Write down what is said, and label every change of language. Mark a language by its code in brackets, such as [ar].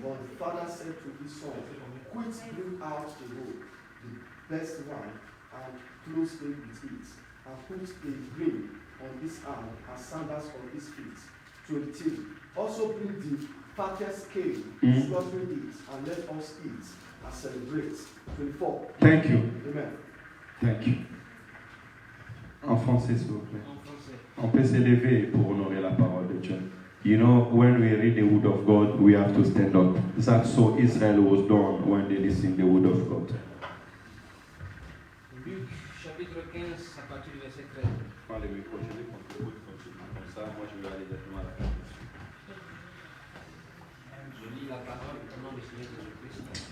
[en] But the father said to his son, Quit, bring out the robe, the best one, and clothe him with it, and put a ring on his arm and sandals on his feet. 23. Also bring the fattest cake, slaughter it, and let us eat and celebrate. 24. Thank you. Amen. Thank you. [fr] En français, s'il vous plaît. On peut s'élever pour honorer la parole de Dieu. [en] You know, when we read the word of God, we have to stand up. That's so Israel was done when they listened to the word of God. [fr] Luc, chapitre 15, à partir du verset 13. Allez, mais prochaine comme ça, moi je vais aller directement à la conclusion. Je lis la parole au nom du Seigneur Jésus-Christ.